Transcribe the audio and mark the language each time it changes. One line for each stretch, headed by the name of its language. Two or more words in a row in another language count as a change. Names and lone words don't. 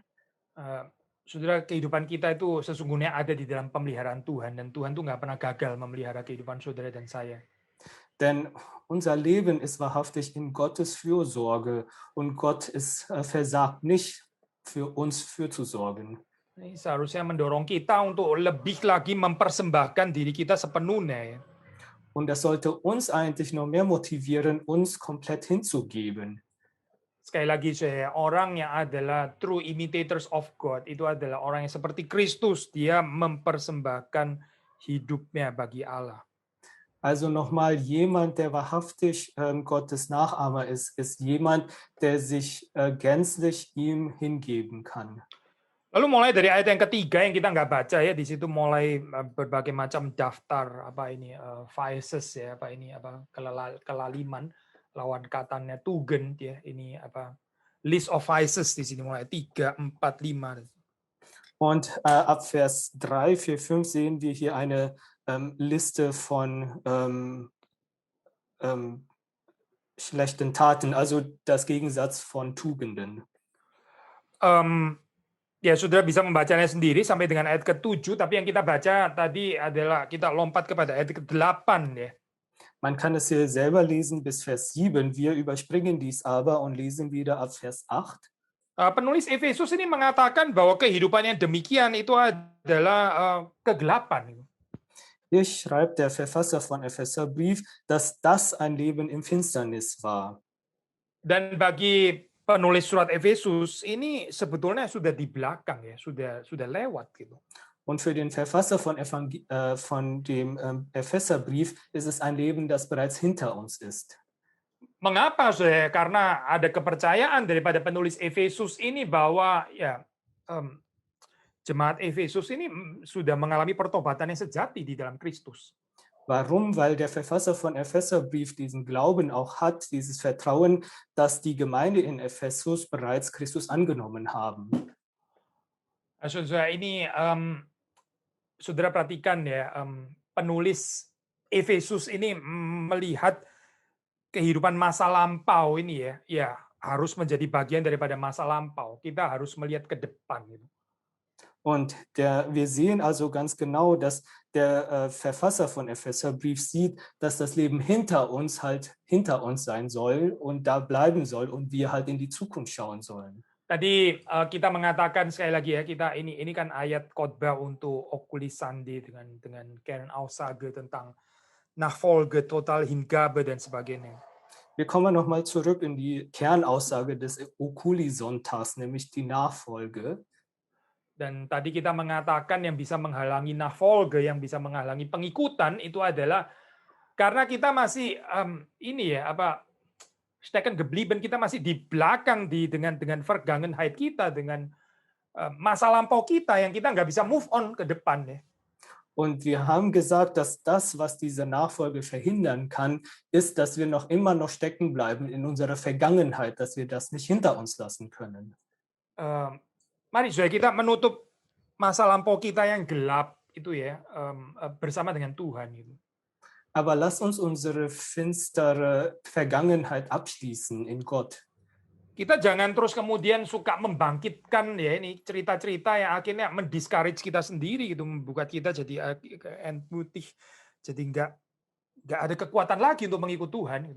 Indonesian: Saudara, kehidupan kita itu sesungguhnya ada di dalam pemeliharaan Tuhan, dan Tuhan tuh nggak pernah gagal memelihara kehidupan saudara dan saya.
German: Denn unser Leben ist wahrhaftig in Gottes Fürsorge und Gott ist versagt nicht, für uns fürzusorgen.
Indonesian: Ini seharusnya mendorong kita untuk lebih lagi mempersembahkan diri kita sepenuhnya. Ya.
German: Und das sollte uns eigentlich noch mehr motivieren, uns komplett hinzugeben.
Indonesian: Sekali lagi saya, orang yang adalah
English: true imitators of God
Indonesian: itu adalah orang yang seperti Kristus, dia mempersembahkan hidupnya bagi Allah.
German: Also nochmal, jemand, der wahrhaftig Gottes Nachahmer ist jemand, der sich gänzlich ihm hingeben kann.
Indonesian: Lalu mulai dari ayat yang ketiga yang kita nggak baca ya, di situ mulai berbagai macam daftar apa ini vices ya, apa ini apa kelaliman, lawan katanya Tugend ya, ini apa
English: list of vices
Indonesian: di sini mulai 3, 4, 5.
German: Und ab Vers 3, 4, 5 sehen wir hier eine Liste von schlechten Taten, also das Gegensatz von Tugenden.
Indonesian: Ya, saudara bisa membacanya sendiri sampai dengan ayat ke-7, tapi yang kita baca tadi adalah kita lompat kepada ayat ke-8 ya.
German: Man kann es hier selber lesen bis Vers 7. Wir überspringen dies aber und lesen wieder ab Vers 8.
Indonesian: Penulis Efesus ini mengatakan bahwa kehidupan yang demikian itu adalah kegelapan.
German: Hier schreibt der Verfasser von Epheserbrief, dass das ein Leben im Finsternis war.
Indonesian: Dan bagi penulis surat Efesus ini sebetulnya sudah di belakang ya, sudah lewat gitu.
German: Und für den Verfasser von dem Epheserbrief ist es ein Leben, das bereits hinter uns ist.
Indonesian: Mengapa? Karena ada kepercayaan daripada penulis Efesus ini bahwa ya jemaat Efesus ini sudah mengalami pertobatan yang sejati di dalam Kristus.
German: Warum? Weil der Verfasser von Epheserbrief diesen Glauben auch hat, dieses Vertrauen, dass die Gemeinde in Ephesus bereits Christus angenommen haben.
Indonesian: Also ini saudara perhatikan ya, penulis Efesus ini melihat kehidupan masa lampau ini ya harus menjadi bagian daripada masa lampau. Kita harus melihat ke depan gitu.
German: Und wir sehen also ganz genau, dass der Verfasser von Epheserbrief sieht, dass das Leben hinter uns halt hinter uns sein soll und da bleiben soll und wir halt in die Zukunft schauen sollen.
Indonesian: Tadi kita mengatakan sekali lagi ya, kita ini kan ayat khotbah untuk Okulisande dengan Kernaussage tentang
German: Nachfolge, Total Hingabe
Indonesian: dan sebagainya.
German: Wir kommen nochmal zurück in die Kernaussage des Okuli-Sonntags, nämlich die Nachfolge.
Indonesian: Dan tadi kita mengatakan yang bisa menghalangi Nachfolge, yang bisa menghalangi pengikutan itu adalah karena kita masih ini ya apa
German: stecken geblieben,
Indonesian: kita masih di belakang dengan Vergangenheit kita, dengan masa lampau kita yang kita nggak bisa
English: move on
Indonesian: ke depan ya.
German: Und wir haben gesagt, dass das, was diese Nachfolge verhindern kann, ist, dass wir immer noch stecken bleiben in unserer Vergangenheit, dass wir das nicht hinter uns lassen können.
Indonesian: Mari saudara kita menutup masa lampau kita yang gelap itu ya bersama dengan Tuhan gitu.
German: Aber lass uns unsere finstere Vergangenheit abschließen in Gott.
Indonesian: Kita jangan terus kemudian suka membangkitkan ya ini cerita-cerita yang akhirnya mendiscourage kita sendiri gitu, membuat kita jadi entmutig, jadi nggak ada kekuatan lagi untuk mengikut Tuhan gitu.